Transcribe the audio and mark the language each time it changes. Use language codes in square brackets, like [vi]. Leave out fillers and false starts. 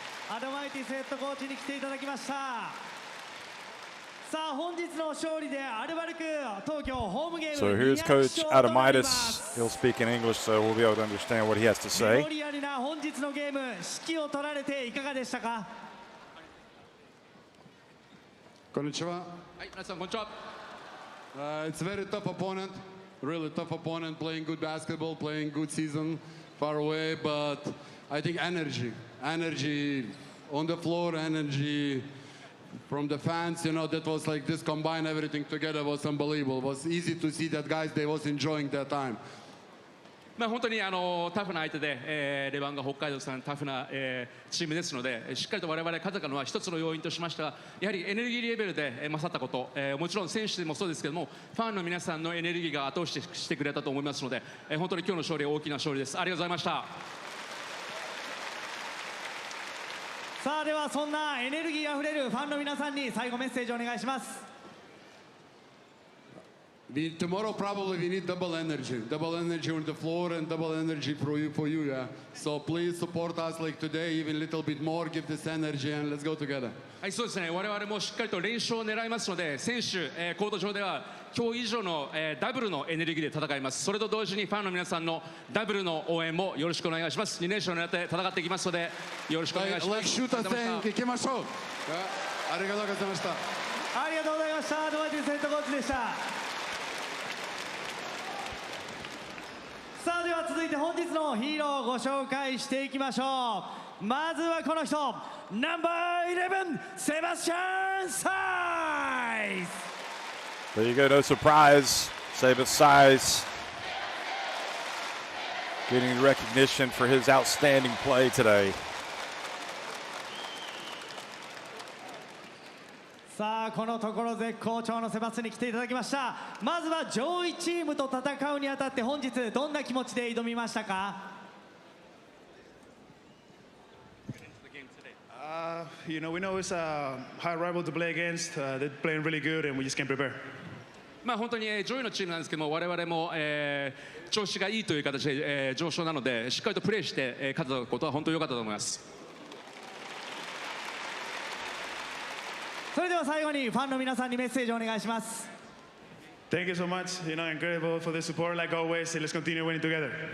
[ja] アドマイティスヘッドコーチに来ていただきました。さあ本日の勝利でアルバルク東京ホームゲーム [en] So here's Coach Adamitis. He'll speak in English, so we'll be able to understand what he has to [ja] メ [en] say. [ja] モリアルな本日のゲーム、指揮を取られていかがでしたか。こんにちは。はい、皆さんこんにちは。 [en] It's a very tough opponent, really tough opponent, playing good basketball, playing good season, far away, but I think energy on the floor, energy from the fans, you know, that was like this combine everything together was unbelievable. It was easy to see that guys, they was enjoying their time. [ja] まあ本当にタフな相手で、レバンガ北海道さんタフな、チームですので、しっかりと我々勝てたのは一つの要因としましたが、やはりエネルギーレベルで、勝ったこと、もちろん選手もそうですけども、ファンの皆さんのエネルギーが後押ししてくれたと思いますので、本当に今日の勝利は大きな勝利です。ありがとうございました。さあではそんなエネルギーあふれるファンの皆さんに最後メッセージをお願いします。 [en] Tomorrow probably we need double energy on the floor and double energy for you, yeah. So please support us like today, even a little bit more, give this energy and let's go together. [ja] はい、そうですね。我々もしっかりと連勝を狙いますので、選手、コート上では今日以上の、ダブルのエネルギーで戦います。それと同時にファンの皆さんのダブルの応援もよろしくお願いします。 2連勝を狙って戦っていきますので、よろしくお願いします。シューター戦行きましょう。ありがとうございました。ありがとうございました。アドバイティスヘッドコーチでした。さあでは続いて本日のヒーローをご紹介していきましょう。まずはこの人、ナンバー11セバスチャン・サイズ。 [en] There you go, no surprise. Sabas Size getting recognition for his outstanding play today. [ja] さあこのところ絶好調のセバスに来ていただきました。まずは上位チームと戦うにあたって本日どんな気持ちで挑みましたか。 [en] We know it's a hard rival to play against. They're playing really good, and we just can't prepare. [ja] まあ本当に上位のチームなんですけども、我々も、調子がいいという形で、上昇なのでしっかりとプレーして、勝ったことは本当に良かったと思います。それでは最後にファンの皆さんにメッセージをお願いします。 [en] Thank you so much. Incredible for the support like always. Let's continue winning together.